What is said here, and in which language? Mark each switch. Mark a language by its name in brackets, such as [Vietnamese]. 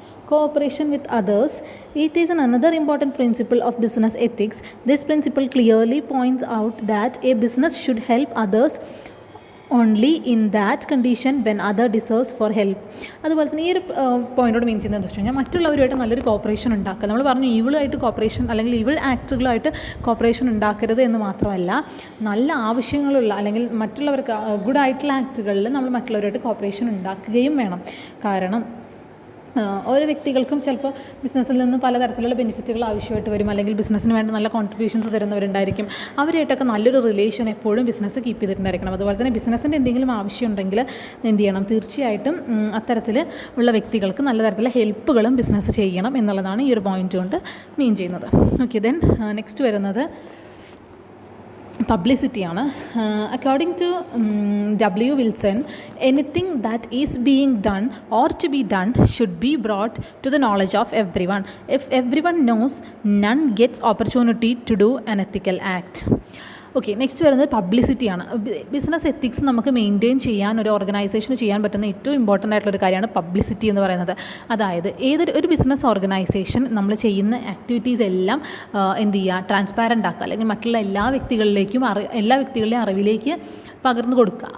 [English] Cooperation with others, it is another important principle of business ethics. This principle clearly points out that a business should help others only in that condition when other deserves for help. [Malayalam] അതുപോലെ തന്നെ ഈ ഒരു പോയിൻറ്റോട് മീൻ ചെയ്യുന്നത് വെച്ച് കഴിഞ്ഞാൽ മറ്റുള്ളവരുമായിട്ട് നല്ലൊരു corporation ഉണ്ടാക്കുക. നമ്മൾ പറഞ്ഞു ഈവിളായിട്ട് കോപ്പറേഷൻ അല്ലെങ്കിൽ ഈവിൾ ആക്റ്റുകളായിട്ട് കോപ്പറേഷൻ ഉണ്ടാക്കരുത് എന്ന് മാത്രമല്ല, നല്ല ആവശ്യങ്ങളുള്ള അല്ലെങ്കിൽ മറ്റുള്ളവർക്ക് ഗുഡ് ആയിട്ടുള്ള ആക്റ്റുകളിൽ നമ്മൾ മറ്റുള്ളവരുമായിട്ട് കോപ്പറേഷൻ ഉണ്ടാക്കുകയും വേണം. കാരണം ഓരോ വ്യക്തികൾക്കും ചിലപ്പോൾ ബിസിനസ്സിൽ നിന്ന് പലതരത്തിലുള്ള ബെനിഫിറ്റുകൾ ആവശ്യമായിട്ട് വരും, അല്ലെങ്കിൽ ബിസിനസ്സിന് വേണ്ടി നല്ല കോൺട്രിബ്യൂഷൻസ് തരുന്നവരുണ്ടായിരിക്കും. അവരായിട്ടൊക്കെ നല്ലൊരു റിലേഷൻ എപ്പോഴും ബിസിനസ് കീപ്പ് ചെയ്തിട്ടുണ്ടായിരിക്കണം. അതുപോലെ തന്നെ ബിസിനസ്സിൻ്റെ എന്തെങ്കിലും ആവശ്യമുണ്ടെങ്കിൽ എന്ത് ചെയ്യണം, തീർച്ചയായിട്ടും അത്തരത്തിൽ ഉള്ള വ്യക്തികൾക്ക് നല്ല തരത്തിലുള്ള ഹെൽപ്പുകളും ബിസിനസ് ചെയ്യണം എന്നുള്ളതാണ് ഈ ഒരു പോയിൻ്റ് കൊണ്ട് മീൻ ചെയ്യുന്നത്. [English] Okay, then next വരുന്നത് പബ്ലിസിറ്റിയാണ്. According to W. Wilson, anything that is being done or to be done should be brought to the knowledge of everyone. If everyone knows, none gets opportunity to do an ethical act. [Malayalam] Okay, next വരുന്നത് പബ്ലിസിറ്റിയാണ്. Business ethics നമുക്ക് maintain ചെയ്യാൻ, ഒരു ഓർഗനൈസേഷന് ചെയ്യാൻ പറ്റുന്ന ഏറ്റവും important ആയിട്ടുള്ളൊരു കാര്യമാണ് പബ്ലിസിറ്റി എന്ന് പറയുന്നത്. അതായത് ഒരു ബിസിനസ് ഓർഗനൈസേഷൻ നമ്മൾ ചെയ്യുന്ന ആക്ടിവിറ്റീസ് എല്ലാം എന്ത് ചെയ്യുക, ട്രാൻസ്പാരൻ്റ് ആക്കുക, അല്ലെങ്കിൽ മറ്റുള്ള എല്ലാ വ്യക്തികളുടെയും അറിവിലേക്ക് പകർന്നു കൊടുക്കുക.